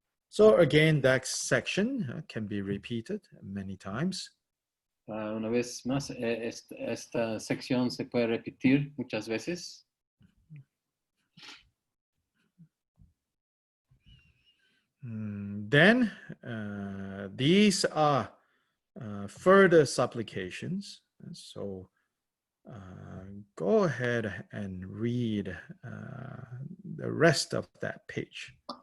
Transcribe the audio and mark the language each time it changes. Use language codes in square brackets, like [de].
[en] So again, that section can be repeated many times. [es] Una vez más, esta sección se puede repetir muchas veces. [en] Then these are further supplications. So go ahead and read the rest of that page.